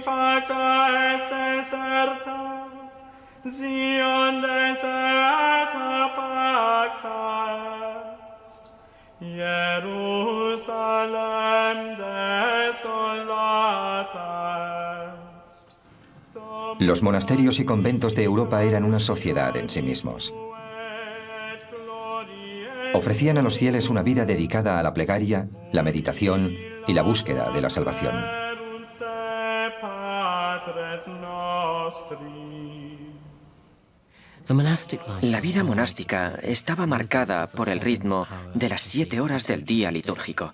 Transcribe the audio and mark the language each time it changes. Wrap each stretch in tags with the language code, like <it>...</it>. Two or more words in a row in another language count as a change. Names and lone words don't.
<la>facta est deserta, Sion deserta facta est, Jerusalem desolata est.</la> <es>Los monasterios y conventos de Europa eran una sociedad en sí mismos. Ofrecían a los fieles una vida dedicada a la plegaria, la meditación y la búsqueda de la salvación. La vida monástica estaba marcada por el ritmo de las 7 horas del día litúrgico.</es>